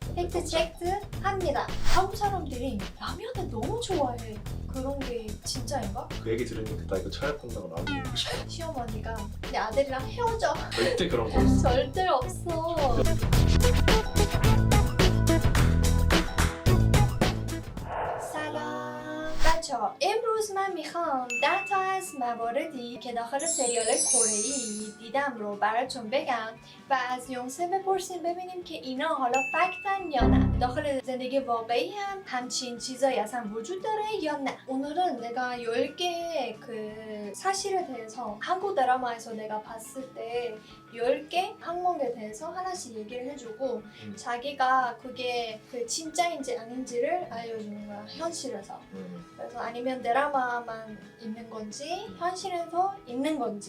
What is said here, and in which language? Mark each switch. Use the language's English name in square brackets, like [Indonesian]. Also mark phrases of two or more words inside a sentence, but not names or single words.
[Korean] 팩트 체크 합니다. 한국 사람들이 라면을 너무 좋아해. 그런 게 진짜인가? 그 얘기 들으니까 나 이거 차를 푼다고 라면 먹고 싶어. 시어머니가 내 아들이랑 헤어져. 절대 그런 거 없어. 절대 없어. [Persian] سلام بچه ها، امروز من میخوام 10 تا از مواردی که داخل سریال کره‌ای دیدم رو براتون بگم و از یونسه بپرسیم ببینیم که اینا حالا فکتن یا نه. داخل زندگی واقعی هم همچین چیزایی اصلا وجود داره یا نه. [Korean] 오늘은 내가 10개의 그 사실에 대해서 한국 드라마에서 내가 봤을 때 10개 항목에 대해서 하나씩 얘기를 해주고 자기가 그게 그 진짜인지 아닌지를 알려주는 거야, 현실에서. 그래서 아니면 드라마만 있는 건지 현실에서 있는 건지